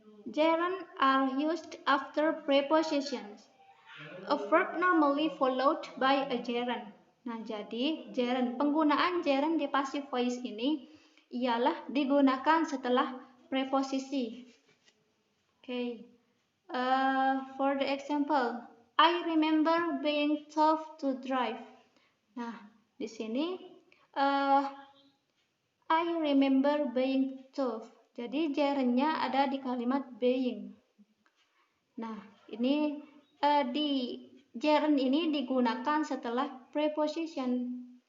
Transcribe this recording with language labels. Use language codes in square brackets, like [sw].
[en] Gerund are used after prepositions. A verb normally followed by a gerund. [id] Nah, jadi gerund, penggunaan gerund di passive voice ini ialah digunakan setelah preposisi. [en] Okay. For the example, I remember being tough to drive. [id] Nah, di sini [en] I remember being tough. [id] Jadi gerundnya ada di kalimat being. Nah, ini di gerund ini digunakan setelah preposition.